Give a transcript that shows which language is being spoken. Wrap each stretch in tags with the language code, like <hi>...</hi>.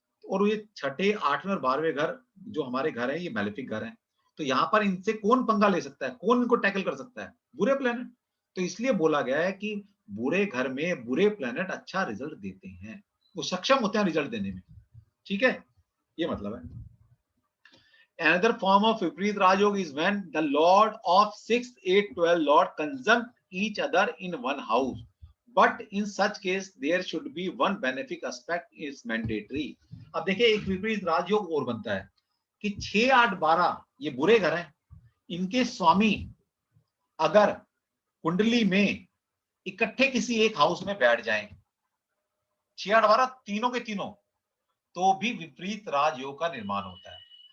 <hi>और ये छठे, आठवें और 12वें घर जो हमारे घर है ये मेलेफिक घर है, तो यहाँ पर इनसे कौन पंगा ले सकता है, कौन इनको टैकल कर सकता है? बुरे प्लैनेट। तो इसलिए बोला गया है कि बुरे घर में बुरे प्लैनेट अच्छा रिजल्ट देते हैं, वो सक्षम होते हैं रिजल्ट देने में। ठीक है, ये मतलब है।</hi> <en>Another form of Vipreet Rajog is when the Lord of 6, 8, 12 Lord conjunct each other in one house. But in such case, there should be one benefic aspect is mandatory.</en> <hi>अब देखिए एक विपरीत राजयोग और बनता है कि 6, 8, 12 ये बुरे घर हैं, इनके स्वामी अगर कुंडली में इकट्ठे किसी एक हाउस में बैठ जाएं, 6, 8, 12 तीनों के तीनों, तो भी विपरीत राजयोग का निर्माण होता है।</hi>